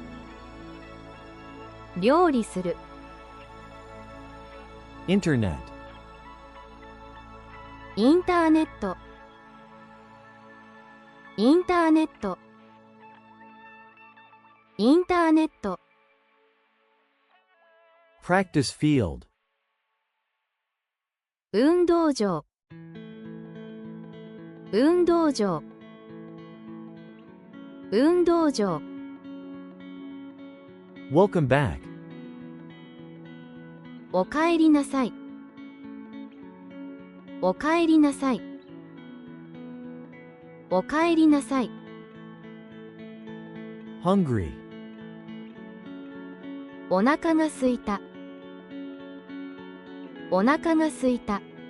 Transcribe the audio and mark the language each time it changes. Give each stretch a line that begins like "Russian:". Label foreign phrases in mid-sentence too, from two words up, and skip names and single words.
Japanese: 料理する。
English: Internet.
Japanese: インターネット。インターネット。インターネット。
English: Practice field.
Japanese: 運動場。運動場。運動場。
English: Welcome back.
Japanese: おかえりなさい。おかえりなさい。おかえりなさい。
English: Hungry.
Japanese: お腹がすいた。お腹がすいた。